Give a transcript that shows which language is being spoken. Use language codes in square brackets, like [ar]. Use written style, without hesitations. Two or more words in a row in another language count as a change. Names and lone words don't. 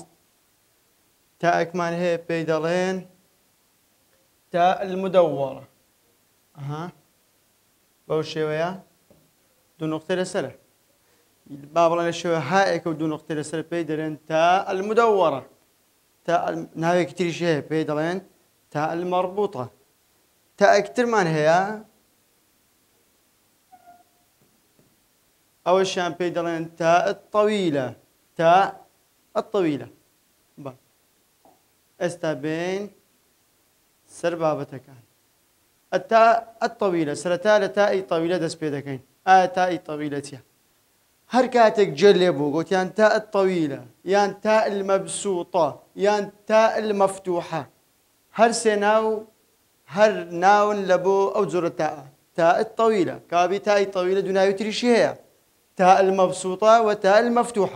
[ckb] تاءێکمان هەیە پێی دەڵێن [ar] تاء المدورة [ckb] بەو شێوەیە دوو نقطەی لەسەرە با بڵێن لە شێوە هائێکە و دوو نقطەی لەسەر پێی دەڵێن [ar] تاء المدورة. [ckb] ناوێکی تریش هەیە پێی دەڵێن [ar] تاء المربوطة. [ckb] تاءێکی ترمان هەیە ئەوەشیان پێی دەڵێن [ar] تاء الطويلة. تاء الطويلة. [ckb] ئێستا بین سەر بابەتەکان. [ar] التاء الطويلة [ckb] سەرەتا لە تائی طويلة دەست پێ دەکەین. [ar] تاء طويلة [ku] هر كاتك جلبو قلت يان [ar] تاء الطويلة [ku] يان [ar] تاء المبسوطة [ku] يان [ar] تاء المفتوحة [ku] هر سناو هر ناون لبو أو زر [ar] تاء الطويلة [ku] كابي [ar] تاء طويلة [ku] دون يتريشي هي [ar] تاء المبسوطة وتاء المفتوحة.